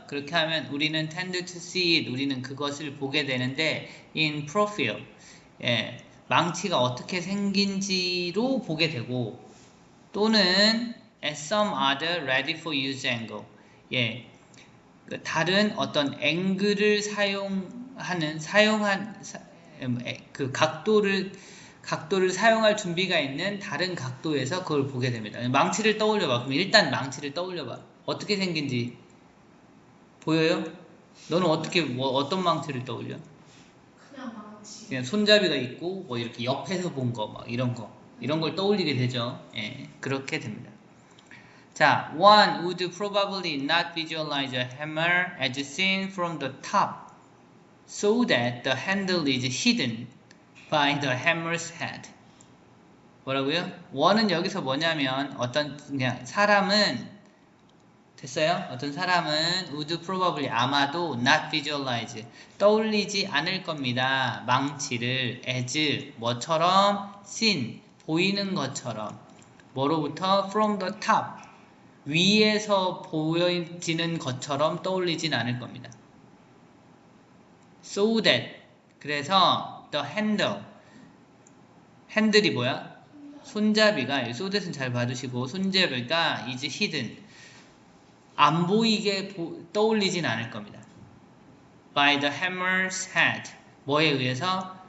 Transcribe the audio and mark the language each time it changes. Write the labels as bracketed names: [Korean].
[Korean] 그렇게 하면 우리는 [English] tend to see it, [Korean] 우리는 그것을 보게 되는데 [English] in profile, [Korean] 예, 망치가 어떻게 생긴지로 보게 되고 또는 [English] at some other ready for use angle, [Korean] 예, 다른 어떤 앵글을 사용한 그 각도를 사용할 준비가 있는 다른 각도에서 그걸 보게 됩니다. 망치를 떠올려봐. 그럼 일단 망치를 떠올려봐. 어떻게 생긴지 보여요? 너는 어떻게 어떤 망치를 떠올려? 그냥 망치. 그냥 손잡이가 있고 뭐 이렇게 옆에서 본 거 막 이런 걸 떠올리게 되죠. 예, 그렇게 됩니다. 자, [English] one would probably not visualize a hammer as seen from the top, so that the handle is hidden by the hammer's head. [Korean] 뭐라고요? one은 여기서 뭐냐면 어떤 그냥 사람은 됐어요? 어떤 사람은 [English] would probably [Korean] 아마도 [English] not visualize [Korean] 떠올리지 않을 겁니다. 망치를 as 뭐처럼 seen 보이는 것처럼 뭐로부터 [English] from the top [Korean] 위에서 보여지는 것처럼 떠올리진 않을 겁니다. [English] So that [Korean] 그래서 [English] the handle [Korean] 핸들이 뭐야? 손잡이가 [English] so that [Korean] 은 잘 봐두시고 손잡이가 is hidden 안 보이게 떠올리진 않을 겁니다. [English] By the hammer's head [Korean] 뭐에 의해서?